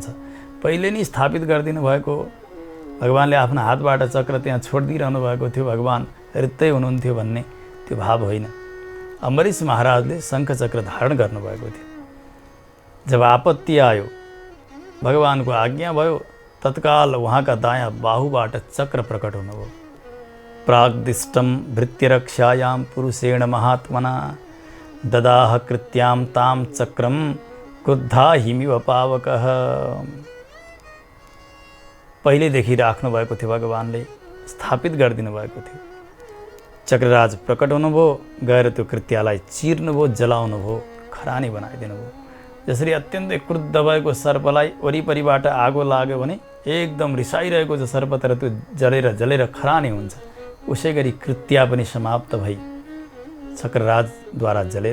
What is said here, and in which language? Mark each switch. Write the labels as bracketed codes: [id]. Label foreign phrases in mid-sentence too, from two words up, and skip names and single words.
[ne] पहिले नै स्थापित गरिदिनु भएको भगवानले आफ्नो हातबाट चक्र त्यहाँ छोडिदिइरहनु भएको थियो, भगवान रित्तै हुनुहुन्थ्यो भन्ने त्यो भाव होइन। अम्बरीश महाराजले शङ्ख चक्र धारण गर्नुभएको थियो। जब आपत्ति आयो, भगवानको आज्ञा भयो, तत्काल उहाँका दायाँ बाहुबाट चक्र प्रकट हुनुभयो। [sa] प्राग्दिष्टम भृत्यरक्षायां पुरुषेण महात्मना ददाह कृत्यां ताम चक्रम क्रुद्धा हिमिव पावकः। [ne] पहिलेदेखि राख्नुभएको थियो, भगवानले स्थापित गरिदिनु भएको थियो। चक्रराज प्रकट हुनुभयो, गएर त्यो कृत्यालाई चिर्नुभयो, जलाउनुभयो, खरानी बनाइदिनु भयो। जसरी अत्यन्तै क्रुद्ध भएको सर्पलाई वरिपरिबाट आगो लाग्यो भने एकदम रिसाइरहेको छ सर्प, तर त्यो जलेर खरानी हुन्छ, उसै गरी कृत्या पनि समाप्त भई चक्रराजद्वारा जलेर।